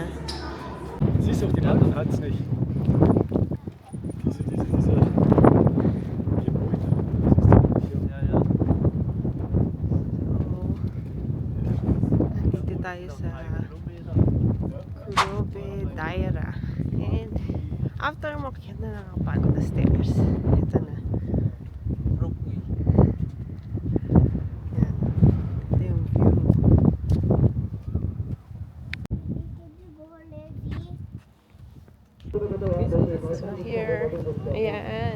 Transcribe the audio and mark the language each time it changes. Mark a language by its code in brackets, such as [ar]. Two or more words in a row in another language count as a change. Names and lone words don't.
[de] Siehst du auf den anderen hat es nicht. Diese Gebäude. Ja, ja. [tl] So, nandito tayo sa Kurobe Daira. [en] the stairs. [tl] Ito na. Rockway. Yan. Ito yung view. [en] So here, ayan.